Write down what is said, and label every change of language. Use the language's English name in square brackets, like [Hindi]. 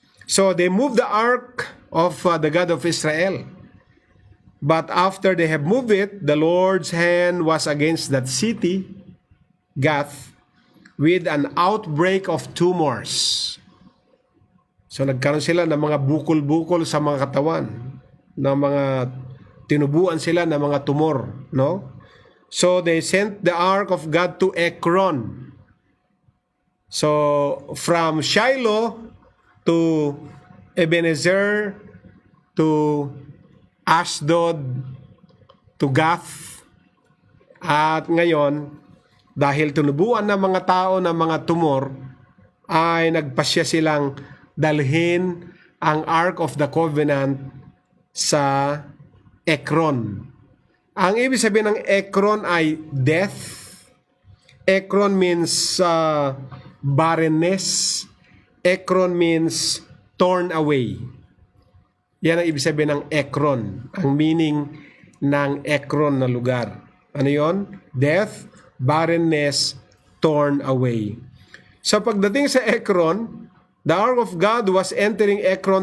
[English] So they moved the Ark of the God of Israel. But after they have moved it, the Lord's hand was against that city, Gath, with an outbreak of tumors. [Filipino] So nagkaroon sila ng mga bukol-bukol sa mga katawan, ng mga tinubuan sila ng mga tumor, no? [English] So they sent the Ark of God to Ekron. So from Shiloh to Ebenezer to Ashdod to Gath. [Filipino] At ngayon, dahil tinubuan ng mga tao ng mga tumor, ay nagpasya silang dalhin ang Ark of the Covenant sa Ekron. Ang ibig sabihin ng Ekron ay death. [English] Ekron means barrenness. Ekron means torn away. Yan ang ibig sabihin ng Ekron. Ang meaning ng Ekron na lugar. [Filipino] Ano yon? [English] Death, barrenness, torn away. [Filipino] So pagdating sa Ekron, [English] the Ark of God was entering Ekron.